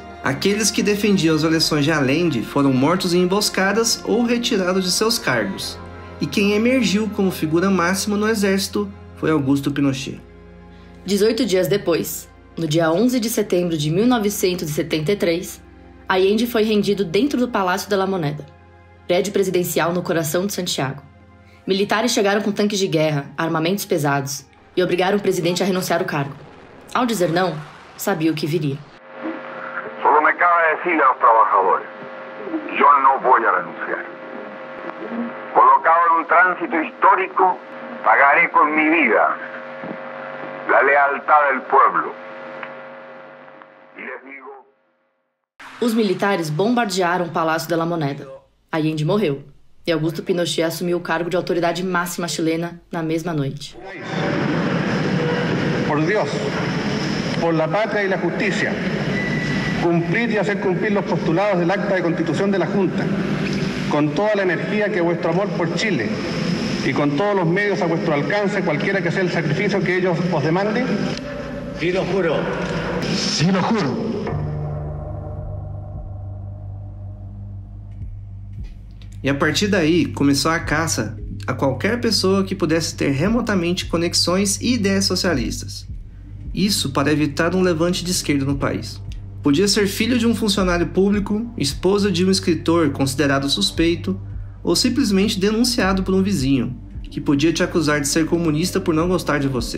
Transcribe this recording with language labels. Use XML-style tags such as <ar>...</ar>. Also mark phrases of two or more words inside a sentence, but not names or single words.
<pt>Aqueles que defendiam as eleições de Allende foram mortos em emboscadas ou retirados de seus cargos. E quem emergiu como figura máxima no exército foi Augusto Pinochet. 18 dias depois, no dia 11 de setembro de 1973, Allende foi rendido dentro do Palácio de la Moneda, prédio presidencial no coração de Santiago. Militares chegaram com tanques de guerra, armamentos pesados e obrigaram o presidente a renunciar ao cargo. Ao dizer não, sabia o que viria.</pt> <es>Solo me cabe decirle a los trabajadores, yo no voy a renunciar. Colocado en un tránsito histórico, pagaré con mi vida la lealtad del pueblo. Y les digo...</es> <pt>Os militares bombardearam o Palácio de la Moneda. Allende morreu, e Augusto Pinochet assumiu o cargo de autoridade máxima chilena na mesma noite.</pt> <es>Por Dios, por la patria y la justicia, cumplir y hacer cumplir los postulados del acta de constitución de la Junta, con toda la energía que vuestro amor por Chile y con todos los medios a vuestro alcance, cualquiera que sea el sacrificio que ellos os demanden. Sí lo juro. Sí lo juro.</es> <pt>E a partir daí começou a caça a qualquer pessoa que pudesse ter remotamente conexões e ideias socialistas. Isso para evitar um levante de esquerda no país. Podia ser filho de um funcionário público, esposa de um escritor considerado suspeito, ou simplesmente denunciado por um vizinho, que podia te acusar de ser comunista por não gostar de você.</pt>